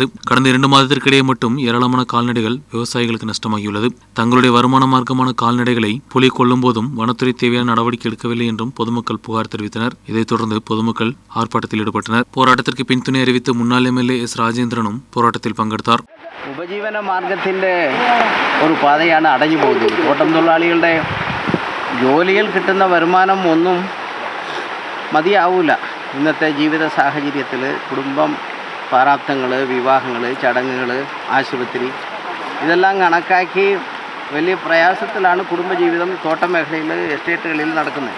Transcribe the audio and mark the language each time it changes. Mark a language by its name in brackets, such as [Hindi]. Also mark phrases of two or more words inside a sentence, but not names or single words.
[Tamil] கடந்த 2 மாதத்திற்கிடையே மட்டும் ஏராளமான கால்நடைகள் விவசாயிகளுக்கு நஷ்டமாகியுள்ளது. தங்களுடைய வருமான மார்க்கமான கால்நடைகளை புலி கொல்லும் போதும் வனத்துறை தேவையான நடவடிக்கை எடுக்கவில்லை என்றும் பொதுமக்கள் புகார் தெரிவித்தனர். இதைத் தொடர்ந்து பொதுமக்கள் ஆர்ப்பாட்டத்தில் ஈடுபட்டனர். போராட்டத்திற்கு பின்துணை அறிவித்து முன்னாள் MLA S. ராஜேந்திரனும் போராட்டத்தில் [Malayalam] പങ്കെടുത്താർ. ഉപജീവന മാർഗത്തിൻ്റെ ഒരു പാതയാണ് അടഞ്ഞു പോകുന്നത്. തോട്ടം തൊഴിലാളികളുടെ ജോലിയിൽ കിട്ടുന്ന വരുമാനം ഒന്നും മതിയാവില്ല. ഇന്നത്തെ ജീവിത സാഹചര്യത്തിൽ കുടുംബം, പ്രാരാബ്ധങ്ങൾ, വിവാഹങ്ങൾ, ചടങ്ങുകൾ, ആശുപത്രി ഇതെല്ലാം കണക്കാക്കി വലിയ പ്രയാസത്തിലാണ് കുടുംബജീവിതം തോട്ട മേഖലയിൽ, എസ്റ്റേറ്റുകളിൽ നടക്കുന്നത്.